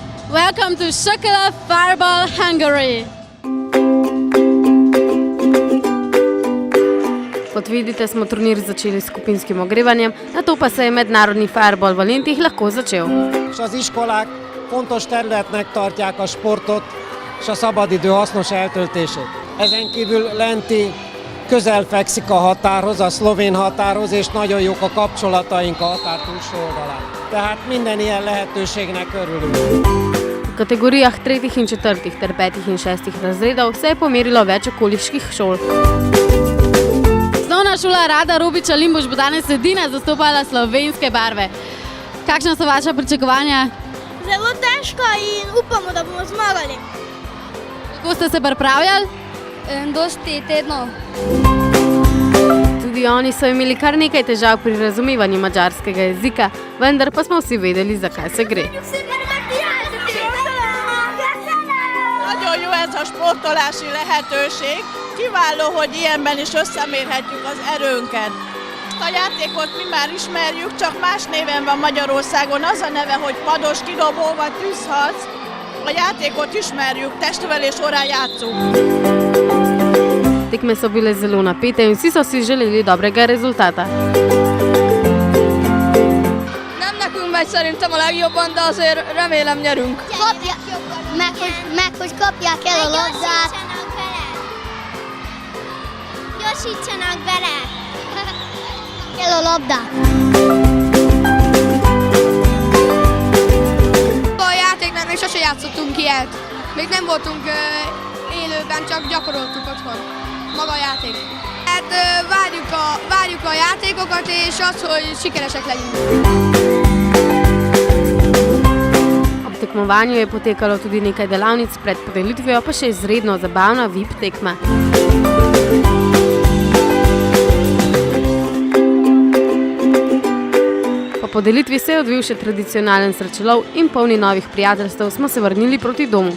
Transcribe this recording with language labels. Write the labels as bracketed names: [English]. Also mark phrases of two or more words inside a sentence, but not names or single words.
[English] Welcome to Shokala Fireball Hungary. [Slovenian] Kot vidite, smo turnir začeli s skupinskim ogrevanjem, nato pa se je mednarodni Fireball v Lentih lahko začel. [Hungarian] És az iskolák fontos területnek tartják a sportot és a szabadidő hasznos eltöltését. Ezen kívül Lenti közel fekszik a határhoz, a szlovén határhoz, és nagyon jók a kapcsolataink a határ túlsó oldalán. Tehát minden ilyen lehetőségnek örülünk. [Slovenian] V kategorijah 3. in 4. ter 5. in 6. razredov se je pomerilo več okoliških šol. Osnovna šola Rada Robiča Limbuš bo danes edina zastopala slovenske barve. Kakšna so vaša pričakovanja? Zelo težko in upamo, da bomo zmagali. Kako ste se pripravljali? Dosti tednov. Tudi oni so imeli kar nekaj težav pri razumevanju madžarskega jezika, vendar pa smo vsi vedeli, zakaj se gre. [Hungarian] Nagyon jó ez a sportolási lehetőség. Kiváló, hogy ilyenben is összemérhetjük az erőnket. A játékot mi már ismerjük, csak más néven van Magyarországon. Az a neve, hogy pados kidobó vagy tűzharc. A játékot ismerjük, testnevelés órán játszunk. [Slovenian] Tekme so bile zelo napete in vsi so si želeli dobrega rezultata. [Hungarian] Nem nekünk megy szerintem a legjobban, de azért remélem nyerünk. Meg hogy kapják el a labdát. Gyorsítsanak bele! Kell a labdát. A játéknál még sose játszottunk ilyet. Még nem voltunk élőben, csak gyakoroltuk otthon. Maga a játék. Hát várjuk a játékokat és az, hogy sikeresek legyünk. [Slovenian] Ob tekmovanju je potekalo tudi nekaj delavnic pred podelitvijo, pa še izredno zabavna VIP tekma. Po podelitvi se je odvil še tradicionalen srečelov in polni novih prijateljstev smo se vrnili proti domu.